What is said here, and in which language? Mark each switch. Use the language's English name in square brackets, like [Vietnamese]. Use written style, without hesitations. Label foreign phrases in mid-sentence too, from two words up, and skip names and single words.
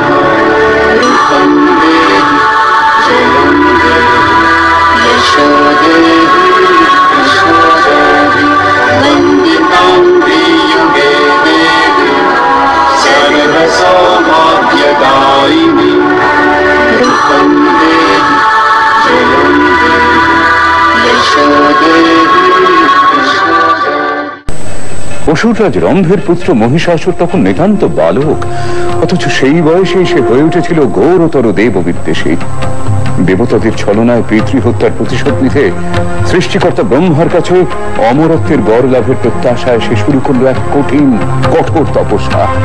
[Sanskrit] रूपं देहि जयं देहि यशो देहि दिशो जहि वन्दितां त्रियुगे देवी सर्वसौभाग्यदायिनी। रूपं देहि जयं देहि यशो देहि दिशो जहि। [Bangla] অসুররাজ রম্ভের পুত্র মহিষাসুর তখন নিতান্ত বালক, অথচ সেই বয়সে সে হয়ে উঠেছিল ঘোরতর দেব বিদ্বেষী। দেবতাদের ছলনায় পিতৃহত্যার প্রতিশোধ নিতে সৃষ্টিকর্তা ব্রহ্মার কাছে অমরত্বের বর লাভের প্রত্যাশায় সে শুরু করল এক কঠিন কঠোর তপস্যা।